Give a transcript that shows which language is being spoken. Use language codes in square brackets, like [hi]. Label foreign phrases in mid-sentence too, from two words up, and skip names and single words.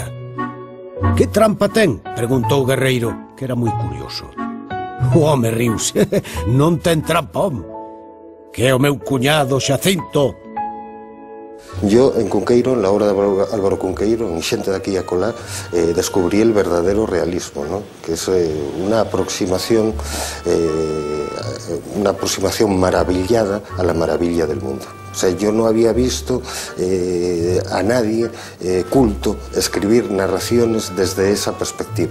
[gl] «Que trampa ten?», preguntou Guerreiro, que era moi curioso. O home riuse. «Non ten trampa, home, que é o meu cuñado Xacinto». [es] Yo en Cunqueiro, en la obra de Álvaro Cunqueiro, en Xente de aquí a colá, descubrí el verdadero realismo, ¿no? Que es una aproximación maravillada a la maravilla del mundo. O sea, yo no había visto a nadie culto escribir narraciones desde esa perspectiva.